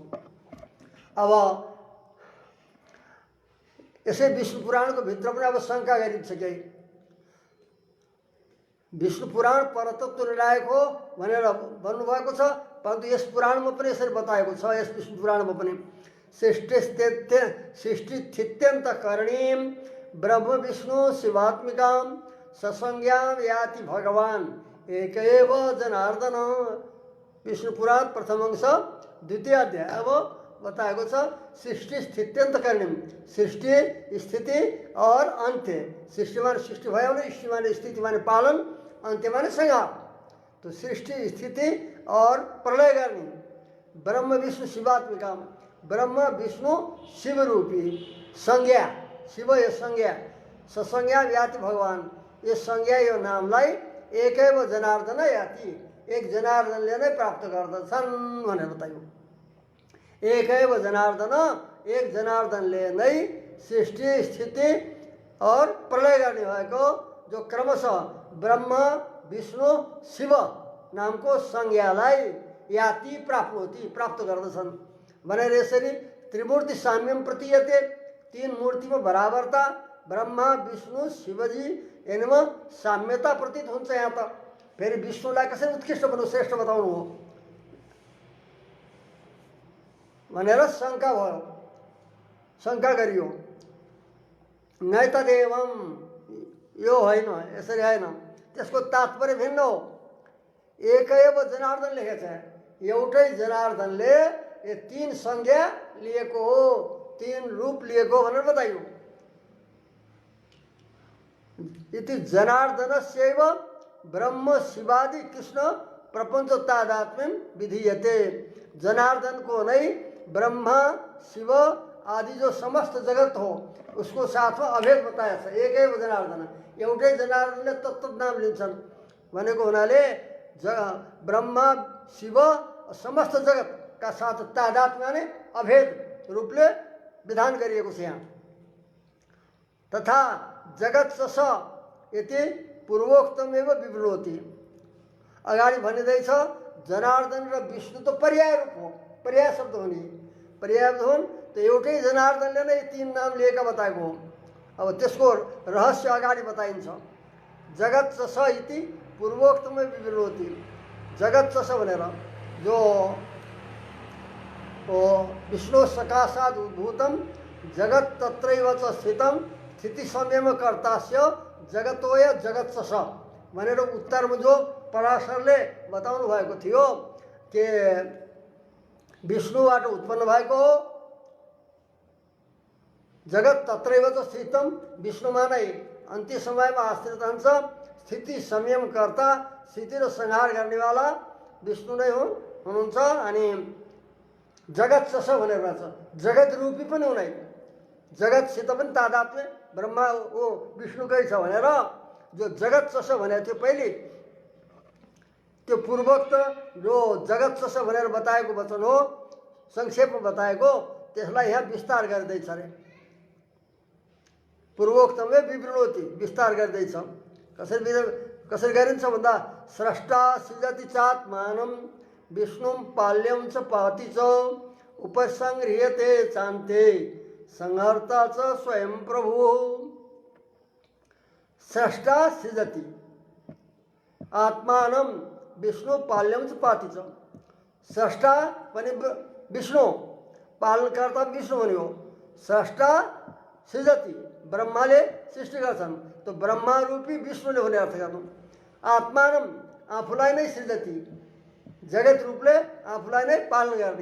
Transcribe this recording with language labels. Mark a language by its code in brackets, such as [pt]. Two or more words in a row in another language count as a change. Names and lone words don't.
[ne] अब यसै विष्णु पुराणको भित्र पनि अब शङ्का गरिन्छ कि विष्णु पुराण परतत्व निर्णायक हो भनेर भन्नुभएको छ, परन्तु यस पुराणमा पनि यसरी बताएको छ। [sa] यस विष्णु पुराणमा पनि सृष्टिस्थित्यन्तकरणीं ब्रह्म विष्णु शिवात्मिकां ससंज्ञां याति भगवान् एक एव जनार्दन। [ne] विष्णु पुराण प्रथम अंश द्वितीय अध्याय अब बताएको छ [sa] सृष्टि स्थित्यन्तकरणीं, [ne] सृष्टि स्थिति और अन्त्य। सृष्टि माने सृष्टि भयो भने, स्थिति माने स्थिति माने पालन, अन्त्य माने संहार। तो सृष्टि स्थिति और प्रलय गर्ने [sa] ब्रह्म विष्णु शिवात्मिका, [ne] ब्रह्म विष्णु शिव रूपी संज्ञा, शिव यो संज्ञा, [sa] ससंज्ञा याति भगवान, [ne] ये संज्ञा यो नामलाई [sa] एकैव जनार्दन याति, [ne] एक जनार्दनले नै प्राप्त गर्दछन् भनेर बताइयो। एकैव जनार्दन, एक जनार्दनले नै सृष्टि स्थिति और प्रलय गर्ने भएको जो क्रमशः ब्रह्म विष्णु शिव नामको संज्ञालाई [sa] याति प्राप्नोति, [ne] प्राप्त गर्दछन् भनेर यसरी [sa] त्रिमूर्ति साम्यम प्रतीयते, [ne] तीन मूर्तिमा बराबरता ब्रह्मा विष्णु शिवजी यिनमा साम्यता प्रतीत हुन्छ। यहाँ त फेरि विष्णुलाई कसरी उत्कृष्ट भन्नु, श्रेष्ठ बताउनु हो भनेर शङ्का भयो, शङ्का गरियो। [sa] नै तदेवम, [ne] यो होइन, यसरी होइन, त्यसको तात्पर्य भिन्न हो। [sa] एकैव जनार्दन [ne] लेखेको छ, एउटै जनार्दनले ये तीन संज्ञा लिएको हो, तीन रूप लिएको भनेर बताइयो। [sa] इति जनार्दनस्यैव ब्रह्म शिवादि कृष्ण प्रपञ्च तादात्म्यं विधीयते। [ne] जनार्दन को नै ब्रह्मा शिव आदि जो समस्त जगत हो उसको साथमा अभेद बताया छ। एकै हो जनार्दन, एउटै जनार्दनले तत्त नाम लिन्छन् भनेको हुनाले ब्रह्मा शिव समस्त जगतका साथ तादात्म्य माने अभेद रूपले विधान गरिएको छ यहाँ। [sa] तथा जगत स यति पूर्वोक्तमेव विवृणोति। [ne] अगाडि भनिँदैछ जनार्दन र विष्णु त पर्याय रूप हो, पर्याय शब्द हो नि, पर्याय हुन् त एउटै जनार्दनले नै तीन नाम लिएका बताएको हो। अब त्यसको रहस्य अगाडि बताइन्छ। [sa] जगत स इति पूर्वोक्तमै विवृणोति। जगत स [ne] भनेर जो [sa] विष्णु सकाशात् उद्भूतं जगत तत्रैव च स्थितं स्थिति संयम कर्तास्य जगतोय जगत स [ne] भनेर उत्तरमा जो पराशरले बताउनु भएको थियो कि विष्णुबाट उत्पन्न भएको हो, [sa] जगत तत्रैव च स्थितम, [ne] विष्णुमा नै अन्त्य समयमा आश्रित रहन्छ, स्थिति संयम कर्ता, स्थिति र संहार गर्नेवाला विष्णु नै हुनुहुन्छ। अनि [sa] जगत स [ne] भनेर भन्छ, जगत रूपी पनि हुनै, जगतसित पनि तादात्म्य ब्रह्मा ओ विष्णुकै छ भनेर जो [sa] जगत स [ne] भनेको थियो पहिले, त्यो पूर्वोक्त जो [sa] जगत स [ne] भनेर बताएको वचन हो, संक्षेपमा बताएको, त्यसलाई यहाँ विस्तार गर्दैछ अरे। [sa] पूर्वोक्तमै विवृणोति, [ne] विस्तार गर्दैछ। कसरी गरिन्छ भन्दा [sa] स्रष्टा सृजति चात्मानं विष्णुं पाल्यं च पाति च उपसंह्रियते चान्ते संहर्ता च स्वयं प्रभु। स्रष्टा सृजति आत्मानं विष्णु पाल्यं च पाति च। [ne] स्रष्टा पनि विष्णु, पालनकर्ता विष्णु पनि हो। [sa] स्रष्टा सृजति, [ne] ब्रह्माले सृष्टि गर्छन्, तो ब्रह्मा रूपी विष्णुले हुने अर्थ गर्नु। आत्मानं आफूलाई नै सृजति, जगत रूपले आफूलाई नै पालन गर्ने।